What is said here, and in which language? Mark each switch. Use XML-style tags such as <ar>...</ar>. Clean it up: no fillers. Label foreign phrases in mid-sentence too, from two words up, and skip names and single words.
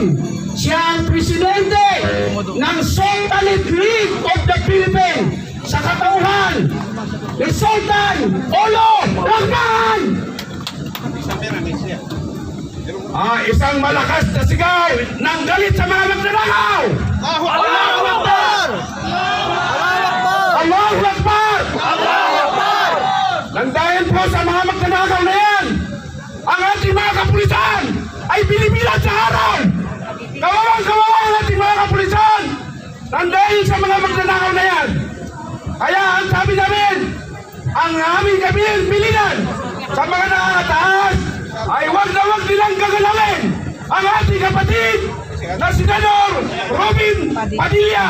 <tl>Siya ang presidente ng Sultanate League of the Philippines sa katauhan ni Sultan Olo Rahman. Isang malakas na sigaw ng galit sa mga magnanakaw.</tl> <ar>الله أكبر! الله أكبر! الله أكبر!</ar> <tl>Nang dahil po sa mga magnanakaw na yan, ang ating mga kapulisan ay binibilang sa araw. Kawawang-kawawa ang ating mga kapulisan nang dahil sa mga magnanakaw na yan. Kaya ang sabi namin, ang aming kabilang bilinan sa mga nakakataas ay wag na wag nilang gagalawin ang ating kapatid na Senador Robin Padilla.</tl>